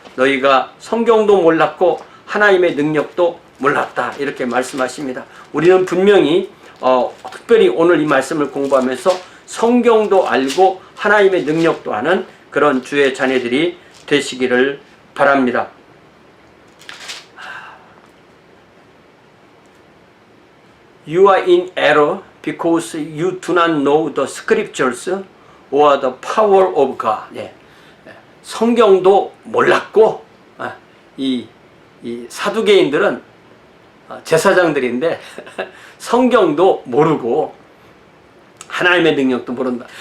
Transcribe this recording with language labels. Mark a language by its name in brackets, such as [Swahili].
[Korean] 너희가 성경도 몰랐고 하나님의 능력도 몰랐다, 이렇게 말씀하십니다. 우리는 분명히 특별히 오늘 이 말씀을 공부하면서 성경도 알고 하나님의 능력도 아는 그런 주의 자녀들이 되시기를 바랍니다. [English] You are in error because you do not know the scriptures or the power of God. [Korean] 예. 성경도 몰랐고, 이 사두개인들은 제사장들인데 성경도 모르고 하나님의 능력도 모른다.